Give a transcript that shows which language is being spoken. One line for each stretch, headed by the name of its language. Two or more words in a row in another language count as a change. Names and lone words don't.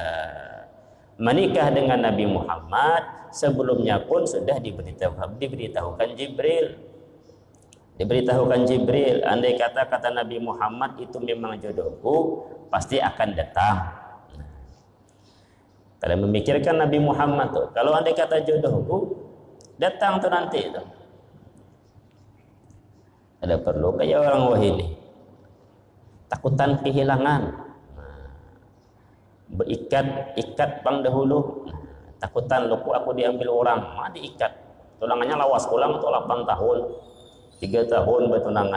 Indonesian: Menikah dengan Nabi Muhammad, sebelumnya pun sudah diberitahukan Jibril. Diberitahukan Jibril, andai kata Nabi Muhammad itu memang jodohku, pasti akan datang. Kalian memikirkan Nabi Muhammad tuh, kalau andai kata jodohku datang tuh nanti itu.
Banjar: Ada perlu kayak orang wahini, takutan kehilangan, berikat pang dahulu, takutan luku aku diambil orang, diikat, tunangannya lawas ulang tuh 8 tahun, 3 tahun bertunangan.